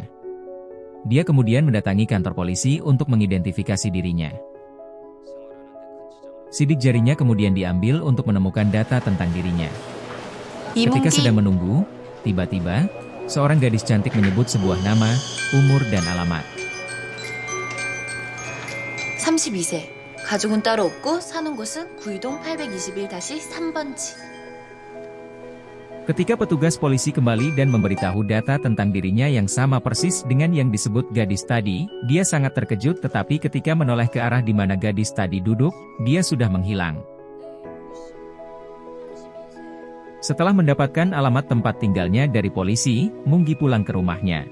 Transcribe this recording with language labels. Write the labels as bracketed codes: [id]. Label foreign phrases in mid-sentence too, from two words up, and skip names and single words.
[id] Dia kemudian mendatangi kantor polisi untuk mengidentifikasi dirinya. Sidik jarinya kemudian diambil untuk menemukan data tentang dirinya. Ketika sedang menunggu, tiba-tiba, seorang gadis cantik menyebut sebuah nama, umur dan alamat. [ko] 32세. 가족은 따로 없고 사는 곳은 구이동 821-3번지. [id] Ketika petugas polisi kembali dan memberitahu data tentang dirinya yang sama persis dengan yang disebut gadis tadi, dia sangat terkejut tetapi ketika menoleh ke arah di mana gadis tadi duduk, dia sudah menghilang. Setelah mendapatkan alamat tempat tinggalnya dari polisi, Munggi pulang ke rumahnya.